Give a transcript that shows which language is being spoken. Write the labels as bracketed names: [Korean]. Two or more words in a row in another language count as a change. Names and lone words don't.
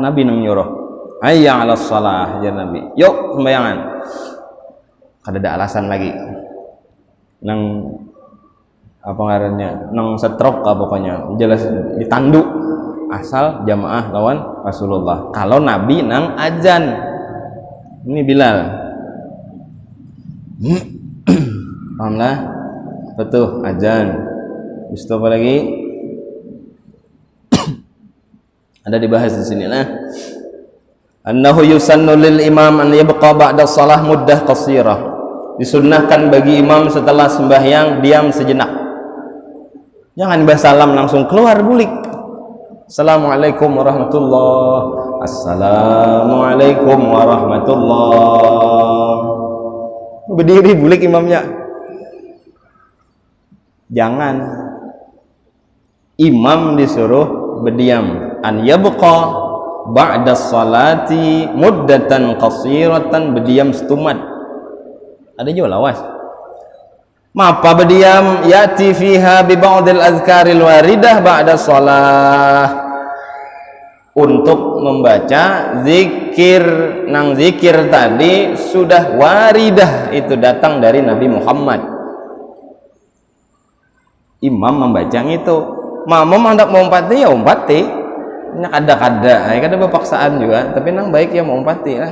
[Banjar] Nabi nang nyuruh, [Arabic] حي على الصلاة, [Banjar] ya Nabi. Yuk sembayangan. Kada ada alasan lagi. Nang apa ngarannya? Nang setrok pokoknya. Jelas ditanduk. asal jamaah lawan Rasulullah. Kalau Nabi nang azan, ini Bilal. Pahamlah? Betul, azan. Habis itu apa lagi? Ada dibahas di sini lah. [Arabic] أنه يسن للإمام أن يبقى بعد الصلاة مدة قصيرة. [Indonesian] Disunnahkan bagi imam setelah sembahyang diam sejenak. [Banjar] Jangan bahas salam langsung keluar bulik. [Arabic] السلام عليكم ورحمة الله. السلام عليكم ورحمة الله. [Banjar] Berdiri bulik imamnya. Jangan. [Indonesian] Imam disuruh berdiam. [Arabic] أن يبقى بعد الصلاة مدة قصيرة, [Banjar] berdiam setumat. Ada juga lawas. Mapa berdiam [Arabic] يأتي فيها ببعض الأذكار الواردة بعد الصلاة, [Banjar] untuk membaca zikir nang zikir tadi sudah waridah, itu datang dari Nabi Muhammad. Imam membaca itu, makmum hendak mengumpati ya umpati, nak ada berpaksaan juga, tapi nang baik ya mau umpati lah.